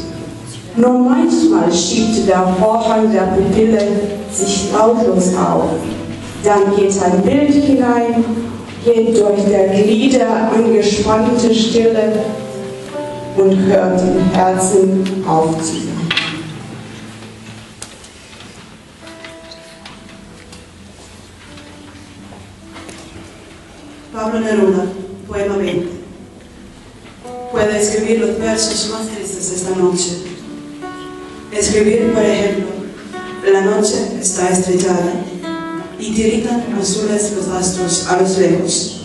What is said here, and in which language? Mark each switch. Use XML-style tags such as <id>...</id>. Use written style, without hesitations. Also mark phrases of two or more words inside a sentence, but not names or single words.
<de>Nur manchmal schiebt der Vorhang der Pupille sich lautlos auf. Dann geht ein Bild hinein, geht durch der Glieder angespannte Stille und hört im Herzen auf zu sein.</de> <es>Pablo Neruda, poema 20. Puedo escribir los versos más tristes esta noche. Escribir, por ejemplo, la noche está estrellada y tiritan azules los astros a los lejos.</es>